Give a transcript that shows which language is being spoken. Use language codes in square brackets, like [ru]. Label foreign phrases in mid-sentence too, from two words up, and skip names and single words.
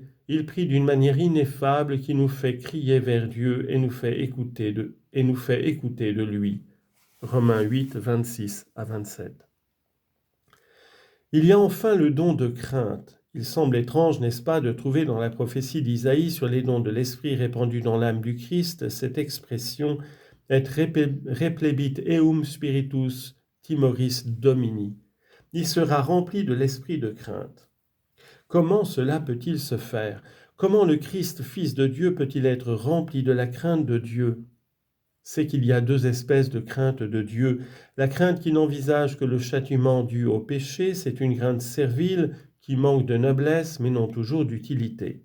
[fr] Il prie d'une manière ineffable qui nous fait crier vers Dieu et nous fait écouter de lui. Romains 8, 26 à 27. Il y a enfin le don de crainte. Il semble étrange, n'est-ce pas, de trouver dans la prophétie d'Isaïe sur les dons de l'Esprit répandus dans l'âme du Christ cette expression « [la] et replebit eum spiritus timoris domini ». [fr] Il sera rempli de l'esprit de crainte. Comment cela peut-il se faire? Comment le Christ, Fils de Dieu, peut-il être rempli de la crainte de Dieu? C'est qu'il y a deux espèces de crainte de Dieu. La crainte qui n'envisage que le châtiment dû au péché, c'est une crainte servile qui manque de noblesse, mais non toujours d'utilité.